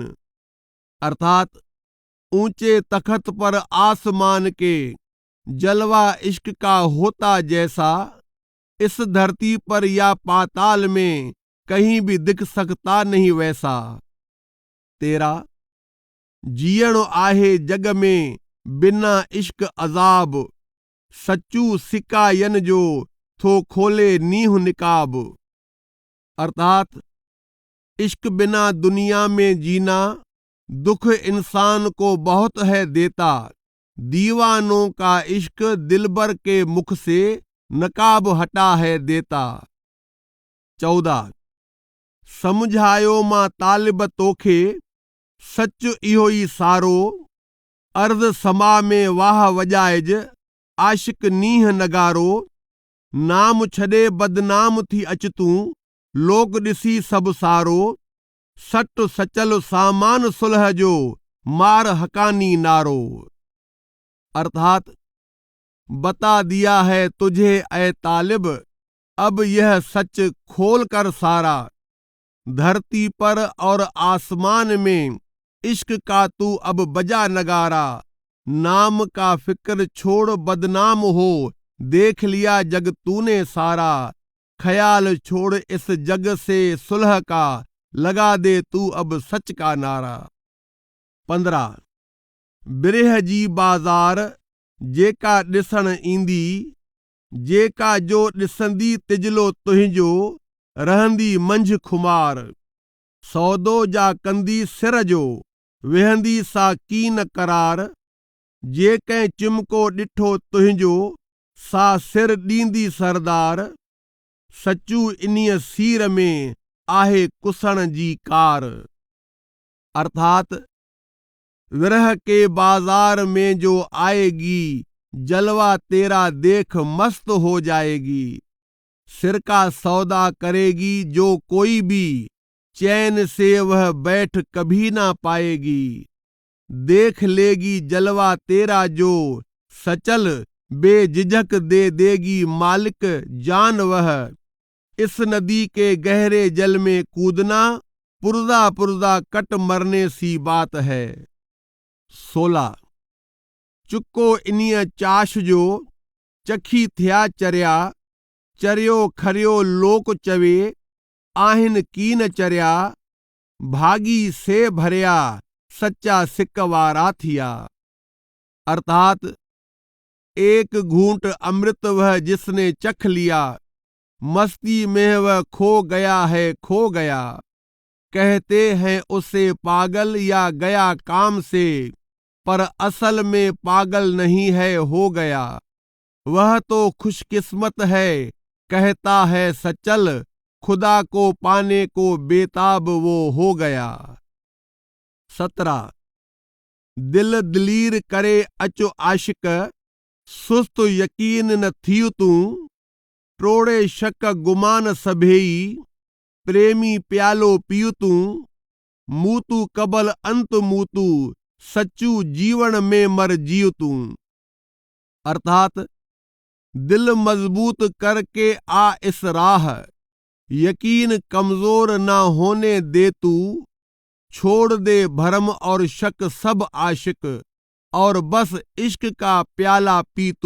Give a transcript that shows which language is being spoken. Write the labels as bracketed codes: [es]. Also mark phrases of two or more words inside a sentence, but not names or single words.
[hi] अर्थात ऊंचे तख्त पर आसमान के जलवा इश्क का होता जैसा, इस धरती पर या पाताल में कहीं भी दिख सकता नहीं वैसा। [sd] 13 जीअण आहे जग में बिना इश्क अजाब, सच्चू सिकायन जो थो खोले नीह निकाब। [hi] अर्थात इश्क बिना दुनिया में जीना दुख इंसान को बहुत है देता, दीवानों का इश्क दिलबर के मुख से नकाब हटा है देता। [sd] 14 समझायो मां तालिब तोखे, सच इहो ई सारो, अर्ज़ समा में वाह वजाइज, आशिक नीह नगारो। नाम छॾे बदनाम थी अच तूं, लोक ॾिसी सभु सारो, सट सचल सामान सुलह जो, मार हकानी नारो। [hi] अर्थात बता दिया है तुझे ए तालिब, अब यह सच खोल कर सारा, धरती पर और आसमान में इश्क का तू अब बजा नगारा। नाम का फिक्र छोड़ बदनाम हो, देख लिया जग तूने सारा, ख्याल छोड़ इस जग से सुलह का, लगा दे तू अब सच का नारा। [sd] 15 बिरह जी बाज़ार जेका ॾिसण ईंदी, जेका जो ॾिसंदी तिजलो तुंहिंजो, रहंदी मंझि खुमार। सौदो जा कंदी सिर जो, वेहंदी सा कीन करार, जेकंहिं चिमको ॾिठो तुंहिंजो, सा सिर ॾींदी सरदार। सचू इन्हीअ सीर में आहे कुसण जी कार। [hi] अर्थात विरह के बाजार में जो आएगी, जलवा तेरा देख मस्त हो जाएगी। सिर का सौदा करेगी जो कोई भी, चैन से वह बैठ कभी ना पाएगी। देख लेगी जलवा तेरा जो, सचल बेझिझक दे देगी मालिक जान वह। इस नदी के गहरे जल में कूदना, पुरजा पुरजा कट मरने सी बात है। [sd] 16 चुको इन्हीअ चाश जो, चखी थिया चरिया, चरियो खरियो लोक चवे, आहिन कीन चरिया, भागी से भरिया, सच्चा सिक वारा थिया। [hi] अर्थात एक घूंट अमृत वह जिसने चख लिया, मस्ती में वह खो गया है खो गया। कहते हैं उसे पागल या गया काम से, पर असल में पागल नहीं है हो गया। वह तो खुशकिस्मत है कहता है सचल, खुदा को पाने को बेताब वो हो गया। [sd] 17 दिल दिलीर करे अचो आशिक, सुस्त यकीन न थियु तूं, टोड़े शक गुमान सभेई, प्रेमी प्यालो पियु तूं, मूतू कबल अंत मूतू, सच्चू जीवन में मर जियु तूं। [hi] अर्थात दिल मजबूत करके आ इस राह, यकीन कमजोर ना होने दे तू, छोड़ दे भरम और शक सब आशिक, और बस इश्क का प्याला पी तू।